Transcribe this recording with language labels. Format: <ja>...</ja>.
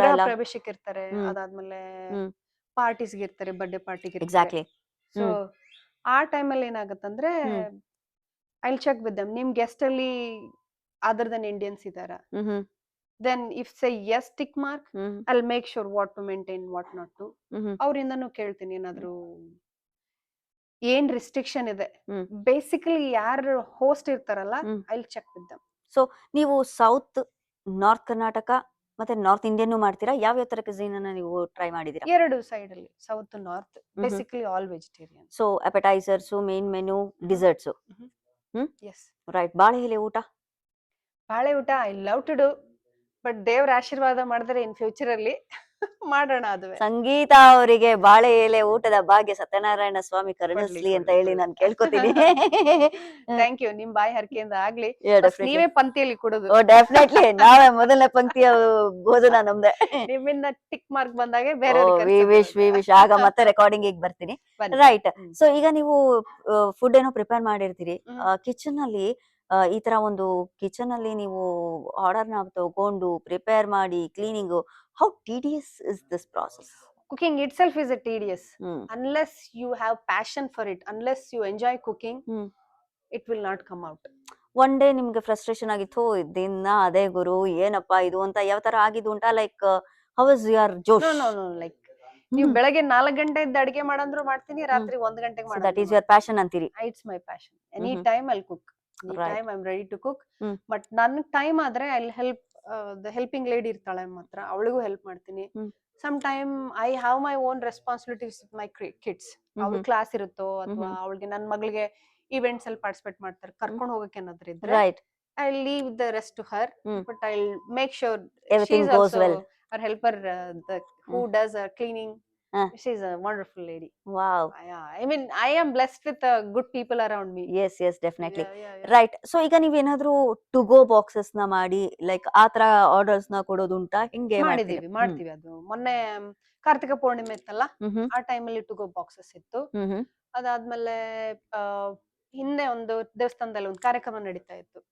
<kn>ಗೃಹ ಎಲ್ಲ. ಪ್ರವೇಶಕ್ಕೆ ಇರ್ತಾರೆ, ಹ್ಮ್ ಅದಾದ್ಮೇಲೆ ಹ್ಮ್ ಪಾರ್ಟೀಸ್ಗೆ ಇರ್ತಾರೆ, ಬರ್ಡೇ ಪಾರ್ಟಿಗೆ ಇರ್ತಾರೆ.</kn> <en>Exactly. So hmm</en> <kn>ಆ ಟೈಮಲ್ಲಿ ಏನಾಗತ್ತಂದ್ರೆ, ಹ್ಮ್</kn> <en>I check with them,</en> <kn>ನಿಮ್ ಗೆಸ್ಟ್ ಅಲ್ಲಿ ಅದರ್ ದನ್ ಇಂಡಿಯನ್ಸ್ ಇದಾರ. ಹ್ಮ್ ಹ್ಮ್</kn> <en>Then if say yes tick mark, hmm I'll make sure what to maintain, what not to. Hmm hmm</en> <kn>ಅವರಿಂದನೂ ಕೇಳ್ತೀನಿ ಏನಾದ್ರು ಏನ್ ರಿಸ್ಟ್ರಿಕ್ಷನ್ ಇದೆ. ಹ್ಮ್ ಬೇಸಿಕಲಿ ಯಾರು ಹೋಸ್ಟ್ ಇರ್ತಾರಲ್ಲ, ಹ್ಮ್</kn> <en>I check with them.</en> <kn>So ನೀವು ಸೌತ್, ನಾರ್ತ್ ಕರ್ನಾಟಕ ಮತ್ತೆ ನಾರ್ತ್ ಇಂಡಿಯನ್ ಮಾಡ್ತೀರಾ? ಯಾವ ತರ cuisine ಅನ್ನ ನೀವು ಟ್ರೈ ಮಾಡಿದೀರಾ? ಎರಡು ಸೈಡ್ ಅಲ್ಲಿ,</kn> <en>South north, basically all vegetarian. So appetizers, main menu, desserts. Hmm yes.</en> <kn>ರೈಟ್. ಬಾಳೆ ಎಲೆ ಊಟ? ಬಾಳೆ ಊಟ</kn> <en>I love to do, but</en> <kn>ದೇವ್ರ ಆಶೀರ್ವಾದ ಮಾಡಿದ್ರೆ ಇನ್ ಫ್ಯೂಚರ್ ಅಲ್ಲಿ ಮಾಡೋಣ ಅದುವೆ. ಸಂಗೀತ ಅವರಿಗೆ ಬಾಳೆ ಎಲೆ ಊಟದ ಭಾಗ್ಯ ಸತ್ಯನಾರಾಯಣ ಸ್ವಾಮಿ ಕೊಡ್ಲಿ ಕರುಣಿಸ್ಲಿ ಅಂತ ಕೊಡ್ಲಿ ಹೇಳಿ ನಾನು ಕೇಳ್ಕೊತೀನಿ.</kn> <en>thank you,</en> <kn>ನಿಮ್ ಬಾಯಿ ಹರಕೆಯಿಂದ ಆಗ್ಲಿ.</kn> <en>Yeah, First definitely.</en> <kn>ನೀವೇ ಪಂಕ್ತಿಯಲ್ಲಿ ಕೊಡೋದು.</kn> <en>oh definitely,</en> <kn>ನಾವೇ ಮೊದಲನೇ ಪಂಕ್ತಿಯ ಭೋಜನ ನಮ್ದೆ. ನಿಮ್ಮಿಂದ ಟಿಕ್ ಮಾರ್ಕ್ ಬಂದಾಗೆ ಓ ಬೇರೆಯವ್ರಿಗೆ ವಿ ವಿಶ್ ಆಗ ಮತ್ತೆ ರೆಕಾರ್ಡಿಂಗ್ ಗೆ ಬರ್ತೀನಿ. ರೈಟ್. ಸೊ ಈಗ ನೀವು ಫುಡ್ ಏನೋ ಪ್ರಿಪೇರ್ ಮಾಡಿರ್ತೀರಿ ಕಿಚನ್ ಅಲ್ಲಿ, ಈ ತರ ಒಂದು ಕಿಚನ್ ಅಲ್ಲಿ ನೀವು ಆರ್ಡರ್ ನ ತಗೊಂಡು ಪ್ರಿಪೇರ್ ಮಾಡಿ cleaning,</kn> <en>How tedious is this process? Cooking itself is a tedious. Hmm Unless you have passion for it, unless you enjoy cooking, hmm it will not come out.</en> <kn>One day ನಿಮ್ಗೆ frustration ಆಗಿತ್ತು, ದಿನ ಅದೇ ಗುರು ಏನಪ್ಪಾ ಇದು ಅಂತ ಯಾವ ತರ ಆಗಿದ್ದು ಉಂಟಾ?</kn> <en>Like how is your josh? No.</en> <kn>Like, ನೀವು ಬೆಳಗ್ಗೆ 4 ಗಂಟೆಯಿಂದ ಅಡಿಗೆ ಮಾಡಂದ್ರು ಮಾಡ್ತೀನಿ, ರಾತ್ರಿ 1 ಗಂಟೆಗೆ</kn> <en>so that</en> <kn>ಮಾಡಂದ್ರು</kn> <en>Is your passion ಅಂತೀರಿ? It's my passion. Any time I'll cook. Any Right. time I'm ready to cook. Hmm</en> <kn>But ನನ್ ಟೈಮ್ ಆದ್ರೆ</kn> <en>I'll help the helping lady</en> <kn>ಇರ್ತಾಳೆ ನಮ್ಮ ಹತ್ರ, ಅವಳಿಗೂ ಹೆಲ್ಪ್ ಮಾಡ್ತೀನಿ. ಹ್ಮ್</kn> <en>Some time I have my own responsibilities with my kids.</en> <kn>ಅವ್ಳ class ಇರುತ್ತೋ ಅಥವಾ ಅವಳಿಗೆ, ನನ್ನ ಮಗಳಿಗೆ ಇವೆಂಟ್ಸ್ ಅಲ್ಲಿ ಪಾರ್ಟಿಸಿಪೇಟ್ ಮಾಡ್ತಾರೆ, ಕರ್ಕೊಂಡು ಹೋಗಕ್ಕೆ ಏನಾದ್ರು ಇದ್ರೆ</kn> <en>Right. I leave the rest to her. But I make sure Everything she is goes also well. Our helper, who does cleaning. Uh. She is a wonderful lady. Wow. Yeah, I mean, I am blessed with good people around me. Yes definitely. Yeah. Right.</en> <kn>So ಈಗ ನೀವೇನಾದ್ರೂ to go boxes ನ ಮಾಡಿ like ಆ ತರ orders ನ ಕೊಡೋದುಂಟಾ? ಹಿಂಗೆ ಮಾಡ್ತೀರಾ? ಮಾಡ್ತೀವಿ. ಅದು ಮೊನ್ನೆ ಕಾರ್ತಿಕ ಪೌರ್ಣಿಮೆ ಇತ್ತಲ್ಲ, ಹ್ಮ್ ಆ ಟೈಮಲ್ಲಿ ಟು ಗೋ ಬಾಕ್ಸಸ್ ಇತ್ತು. ಹ್ಮ್ ಅದಾದ್ಮೇಲೆ ಆ, ಹಿಂದೆ ಒಂದು ದೇವಸ್ಥಾನದಲ್ಲಿ ಒಂದು ಕಾರ್ಯಕ್ರಮ ನಡೀತಾ ಇತ್ತು,</kn>